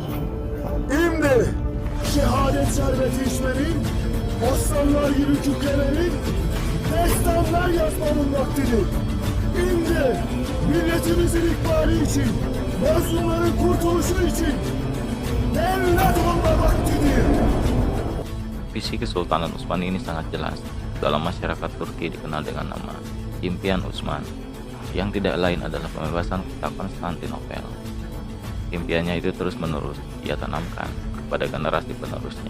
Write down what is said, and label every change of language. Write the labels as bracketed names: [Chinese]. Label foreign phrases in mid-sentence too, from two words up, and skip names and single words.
[Turkish] Şimdi şehadet şerbeti içmenin, aslanlar gibi kükremenin, destanlar yazmanın vaktidir. Şimdi milletimizin ikbali için, mazlumların kurtuluşu için devlet olma vaktidir. [Indonesian] Visi Kesultanan Utsmani ini sangat jelas. Dalam masyarakat Turki dikenal dengan nama Impian Utsman, yang tidak lain adalah pembebasan kota Konstantinopel. Impiannya itu terus-menerus ia tanamkan kepada generasi penerusnya.